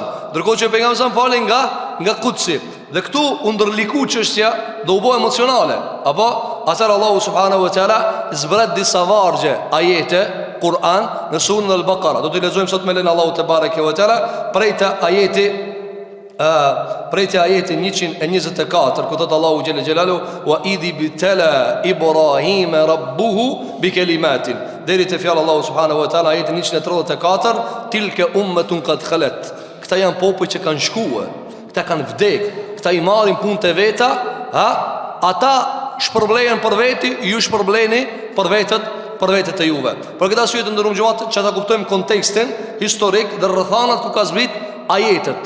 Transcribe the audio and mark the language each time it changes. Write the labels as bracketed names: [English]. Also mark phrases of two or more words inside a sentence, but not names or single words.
[Albanian] Ndërkohë që pejgamberi sa falin nga Kutsi. Dhe këtu u ndërliku çështja dhe u bë emocionale. Apo atëherë Allahu [Arabic] سبحانه وتعالى [Albanian] zbret disa vargje ajete Kur'an në surën Al-Baqara. Do t'i lexojmë sot me len Allahu [Arabic] تبارك وتعالى [Albanian] prej te ajeti 124 ku thot Allahu [Arabic] جل جلاله وإذ ابتلى إبراهيم ربه بكلمات. [Albanian] Deri te fjalë Allahu [Arabic] سبحانه وتعالى [Albanian] ajeti 134 [Arabic] تلك أمة قد خلت. [Albanian] Këta janë popull që kanë shkuar, këta kanë vdek, këta I marrin punët e veta, ata shpërblejnë për veti, ju shpërblejni për vetët e juve. Për këtë arsye të ndërum xhamat që ta kuptojmë kontekstin historik dhe rrethanat ku ka zbrit ajetet.